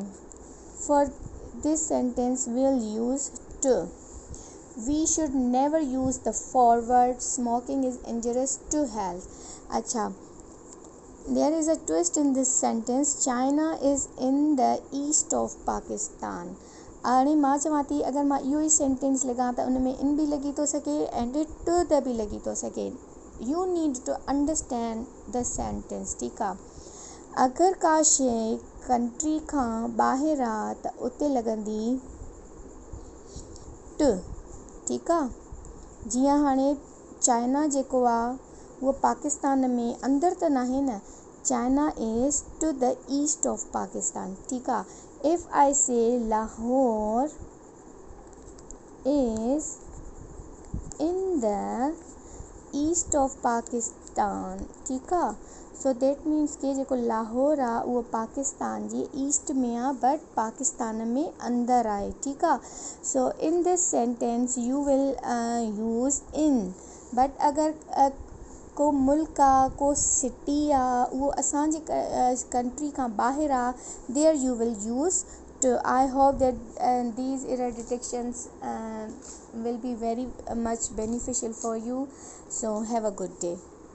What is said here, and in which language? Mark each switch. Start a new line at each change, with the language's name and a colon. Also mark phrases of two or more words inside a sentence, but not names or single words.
English: For this sentence we'll use to. We should never use the forward smoking is injurious to health. Acha, there is a twist in this sentence. China is in the east of Pakistan.
Sindhi: हाणे मां चवां थी अगरि मां इहो ई सेंटेंस लॻां त उन में इन बि लॻी थो सघे एंड टू द बि लॻी थो सघे.
English: You need to understand the sentence.
Sindhi: ठीकु आहे. अगरि का शइ कंट्री खां ॿाहिरि आहे त उते लॻंदी टू. ठीकु आहे. जीअं हाणे चाइना जेको आहे उहो पाकिस्तान में अंदरि त नाहे न.
English: China is to the east of Pakistan.
Sindhi: ठीकु आहे.
English: If I say Lahore is in the east of Pakistan.
Sindhi: ठीकु आहे.
English: So that means
Sindhi: कि जेको लाहौर आहे उहो पाकिस्तान जी ईस्ट में आहे बट पाकिस्तान में अंदरि आहे. ठीकु आहे.
English: So in this sentence you will use in.
Sindhi: बट अगरि को मुल्क आहे, को सिटी आहे, उहो असांजी कंट्री खां ॿाहिरि आहे,
English: There you will use to. I hope that these error detections will be very much beneficial for you. So have a good day.